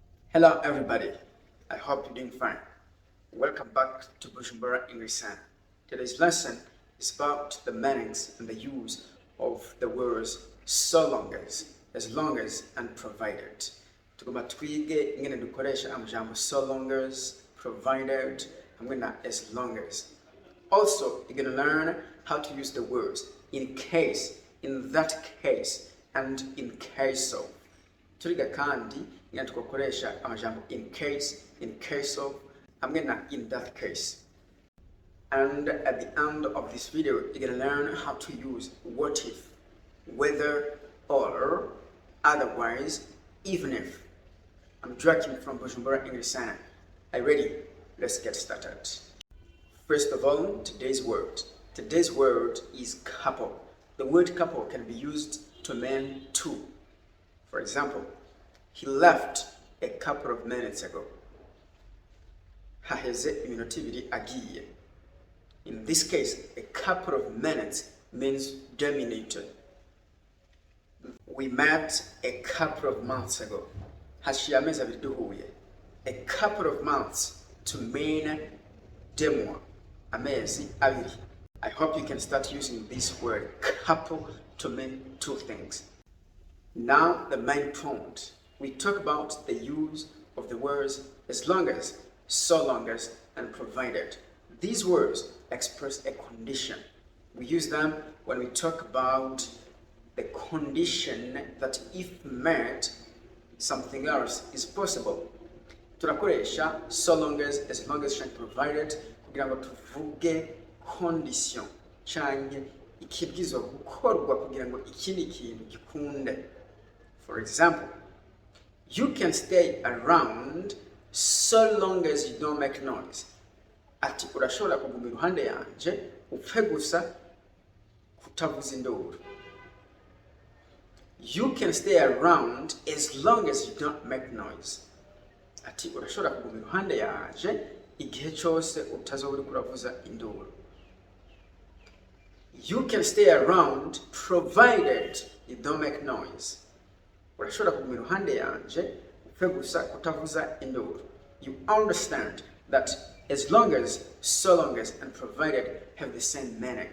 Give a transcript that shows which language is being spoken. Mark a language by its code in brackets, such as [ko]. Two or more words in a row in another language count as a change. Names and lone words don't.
[en] Hello everybody, I hope you're doing fine. Welcome back to Bujumbura English Center. Today's lesson is about the meanings and the use of the words so long as, and provided. [rn] Tugomba twige ingene dukoresha amajambo [en] so long as, provided, [rn] hamwe na [en] as long as. Also, you're going to learn how to use the words in case, in that case, and in case of. [rn] Turiga kandi ingene tukoresha amajambo [en] in case of, [rn] hamwe na [en] in that case. And at the end of this video, you're going to learn how to use what if, whether, or, otherwise, even if. I'm Joachim from Bujumbura English Center. Are you ready? Let's get started. First of all, today's word. Today's word is couple. The word couple can be used to mean two. For example, he left a couple of minutes ago. [rn] Haheze iminota ibiri agiye. [en] In this case, a couple of minutes means dominated. We met a couple of months ago. [rn] Hashiye amezi abiri duhuye. [en] A couple of months to mean demwa. [rn] Amezi abiri. [en] I hope you can start using this word couple to mean two things. Now the main point. We talk about the use of the words as long as, so long as, and provided. These words express a condition. We use them when we talk about the condition that if met, something else is possible. [rn] Tunakoresha [en] so long as long as, and provided [rn] kugira ngo tuvuge condition canke ikibwirizwa gukorwa kugira ngo ikindi kintu gikunde. [en] For example, you can stay around so long as you don't make noise. [rn] Ati urashobora kuguma iruhande yanje upfe gusa kutavuza induru. [en] You can stay around as long as you don't make noise. [rn] Ati urashobora kuguma iruhande yanje igihe cyose utazoba uriko uravuza induru. [en] You can stay around provided you don't make noise. [rn] Urashobora kuguma iruhande yanje upfe gusa kutavuza induru. [en] You understand that as long as, so long as, and provided have the same meaning.